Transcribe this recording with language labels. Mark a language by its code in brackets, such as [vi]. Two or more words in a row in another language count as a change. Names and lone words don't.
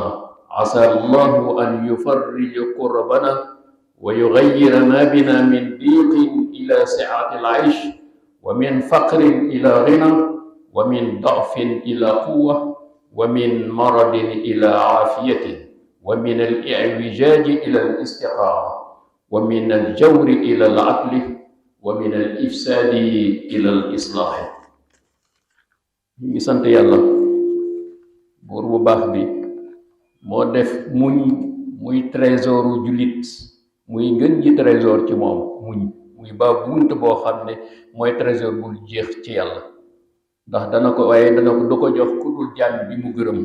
[ar] عسى الله أن يفرج كربنا ويغير ما بنا من ضيق إلى سعة العيش ومن فقر إلى غنى ومن ضعف إلى قوة ومن مرض إلى عافية ومن الإعوجاج إلى الاستقامة ومن الجور إلى العدل ومن الإفساد إلى الإصلاح. [wo] ñu sant yàlla buur bu baax bi moo def muñ muy trésoru jullit, muy ngën ji trésor ci moom. muy ba bunt boo xam ne mooy trésor bul jeex ci yàlla, ndax dana ko du ko jox ku dul jaam bi mu gërëm.